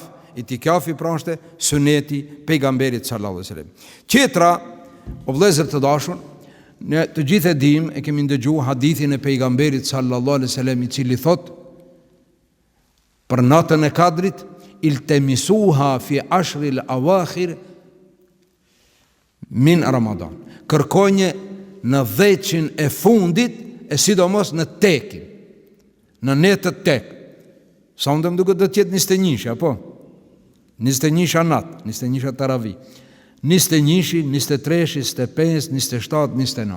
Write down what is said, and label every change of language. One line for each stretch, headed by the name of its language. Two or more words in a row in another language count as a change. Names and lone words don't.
Albanian: Itikafi pra është suneti pejgamberit
Arabic: صلى الله عليه وسلم.
Albanian: Qetra, o vëllezër të dashur, ne të gjithë e dim, e kemi ndëgjuar hadithin e pejgamberit
Arabic: صلى الله عليه وسلم
Albanian: i cili thot për natën e Kadrit,
Arabic: التمسوها في العشر الأواخر من رمضان.
Albanian: Kërkojnë në 10 e fundit, e sidomos në tekin, në netët tek. Sa më duke do të jetë 21, apo? 21 natë, 21 taravi, 21, 23, 25, 27, 29.